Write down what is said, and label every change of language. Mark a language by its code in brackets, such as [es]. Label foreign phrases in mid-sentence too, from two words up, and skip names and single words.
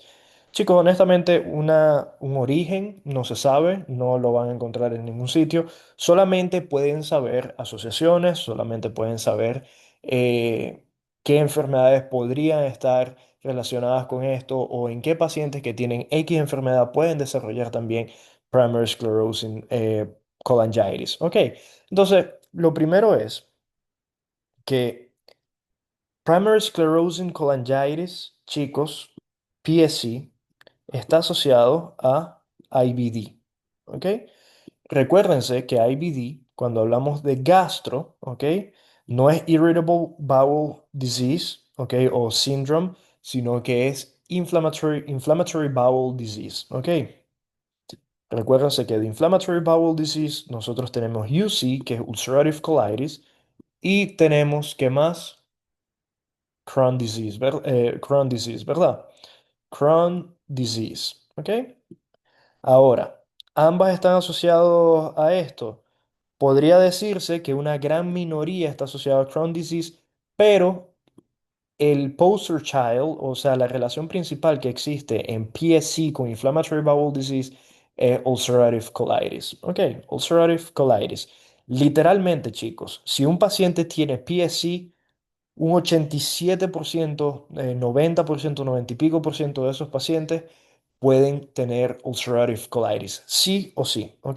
[es] Chicos, honestamente, un origen no se sabe, no lo van a encontrar en ningún sitio, solamente pueden saber asociaciones, solamente pueden saber eh, qué enfermedades podrían estar relacionadas con esto o en qué pacientes que tienen X enfermedad pueden desarrollar también [en] primary sclerosing cholangitis. [es] Ok, entonces lo primero es que [en] primary sclerosing cholangitis, [es] chicos, PSC, está asociado a IBD. Ok, recuérdense que IBD, cuando hablamos de gastro, ok, no es [en] irritable bowel disease, [es] ok, o syndrome, sino que es [en] inflammatory bowel disease, [es] ok. Recuérdense que de [en] Inflammatory Bowel Disease [es] nosotros tenemos UC, que es [en] Ulcerative Colitis, [es] y tenemos, ¿qué más? [en] Crohn disease, ¿verdad? Crohn disease, ¿ok? [es] Ahora, ambas están asociados a esto. Podría decirse que una gran minoría está asociada a [en] Crohn disease, [es] pero el [en] poster child, [es] o sea, la relación principal que existe en PSC con [en] Inflammatory Bowel Disease [es] es [en] ulcerative colitis. Ok, ulcerative colitis. [es] Literalmente, chicos, si un paciente tiene PSC, un 87%, 90%, 90 y pico por ciento de esos pacientes pueden tener [en] ulcerative colitis, [es] sí o sí, ¿ok?